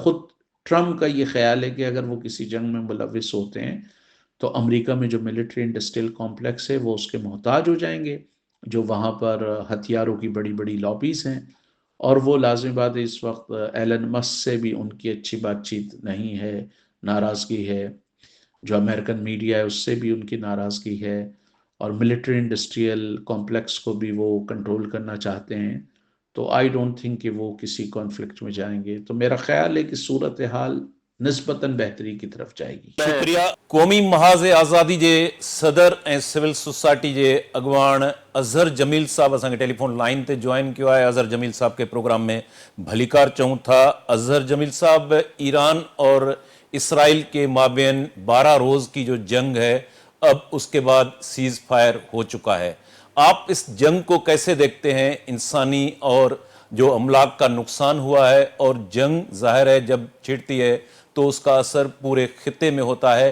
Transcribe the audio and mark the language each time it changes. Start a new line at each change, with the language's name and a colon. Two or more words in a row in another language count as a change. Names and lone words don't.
Urdu: خود ٹرمپ کا یہ خیال ہے کہ اگر وہ کسی جنگ میں ملوث ہوتے ہیں تو امریکہ میں جو
English: military industrial complex
Urdu: ہے وہ اس کے محتاج ہو جائیں گے، جو وہاں پر ہتھیاروں کی بڑی بڑی لابیز ہیں، اور وہ لازمی بات ہے اس وقت ایلن مسک سے بھی ان کی اچھی بات چیت نہیں ہے، ناراضگی ہے، جو
English: American media
Urdu: ہے اس سے بھی ان کی ناراضگی ہے، اور
English: military industrial complex
Urdu: کو بھی وہ کنٹرول کرنا چاہتے ہیں. تو
English: I don't think
Urdu: کہ وہ کسی کانفلکٹ میں جائیں گے. تو میرا خیال ہے کہ صورتحال نسبتاً بہتری کی طرف جائے گی. شکریہ. قومی محاذ آزادی
Sindhi: جے صدر ऐं
English: civil society
Sindhi: जे अॻुवाण अज़हर जमील साहब असांखे टेलीफोन लाइन ते जॉइन किया है. अज़हर जमील साहब के प्रोग्राम में भलीकार चऊं था.
Urdu: اظہر جمیل صاحب، ایران اور اسرائیل کے مابین 12 روز کی جو جنگ ہے اب اس کے بعد
English: ceasefire
Urdu: ہو چکا ہے. آپ اس جنگ کو کیسے دیکھتے ہیں؟ انسانی اور جو املاک کا نقصان ہوا ہے، اور جنگ ظاہر ہے جب چھڑتی ہے تو اس کا اثر پورے خطے میں ہوتا ہے.